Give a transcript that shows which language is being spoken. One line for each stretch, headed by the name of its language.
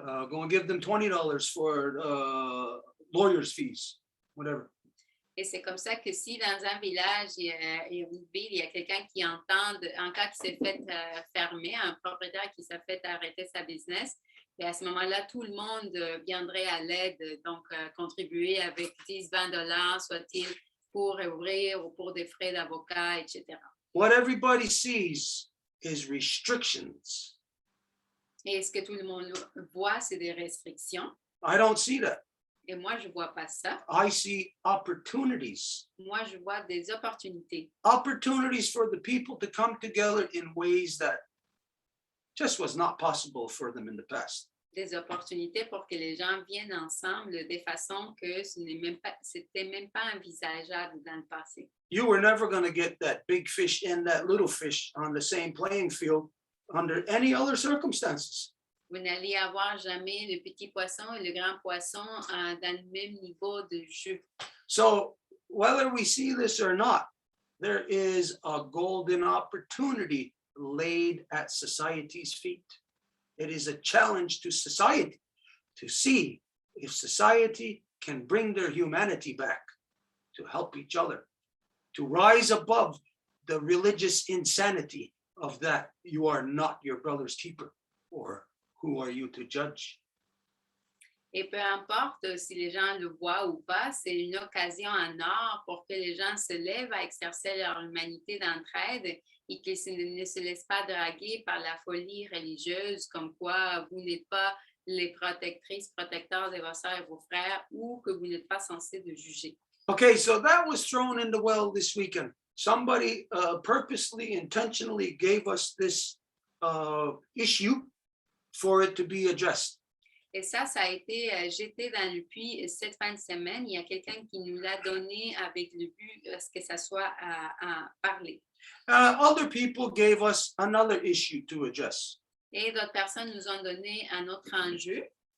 English: Go and give them $20 for lawyer's fees, whatever.
French: Et c'est comme ça que si dans un village et une ville, il y a quelqu'un qui entend, en cas qui s'est fait fermer, un propriétaire qui s'est fait arrêter sa business, et à ce moment-là, tout le monde viendrait à l'aide, donc contribuer avec 10-20 $, soit-il pour ouvrir ou pour des frais d'avocat, etc.
English: What everybody sees is restrictions.
French: Et ce que tout le monde voit, c'est des restrictions.
English: I don't see that.
French: Et moi, je ne vois pas ça.
English: I see opportunities.
French: Moi, je vois des opportunités.
English: Opportunities for the people to come together in ways that just was not possible for them in the past.
French: Des opportunités pour que les gens viennent ensemble de façon que c'était même pas envisageable dans le passé.
English: You were never going to get that big fish and that little fish on the same playing field under any other circumstances.
French: Vous n'allez avoir jamais le petit poisson et le grand poisson dans le même niveau de jeu.
English: So whether we see this or not, there is a golden opportunity laid at society's feet. It is a challenge to society to see if society can bring their humanity back, to help each other, to rise above the religious insanity of that you are not your brother's keeper, or who are you to judge?
French: Et peu importe si les gens le voient ou pas, c'est une occasion en or pour que les gens se lèvent à exercer leur humanité d'entraide et qu'ils ne se laissent pas draguer par la folie religieuse, comme quoi vous n'êtes pas les protectrices, protecteurs de vos sœurs et vos frères, ou que vous n'êtes pas censés de juger.
English: Okay, so that was thrown in the well this weekend. Somebody purposely, intentionally gave us this issue for it to be addressed.
French: Et ça a été jeté dans le puits cette fin de semaine. Il y a quelqu'un qui nous l'a donné avec le but que ça soit à parler.
English: Other people gave us another issue to address.
French: Et d'autres personnes nous ont donné un autre enjeu.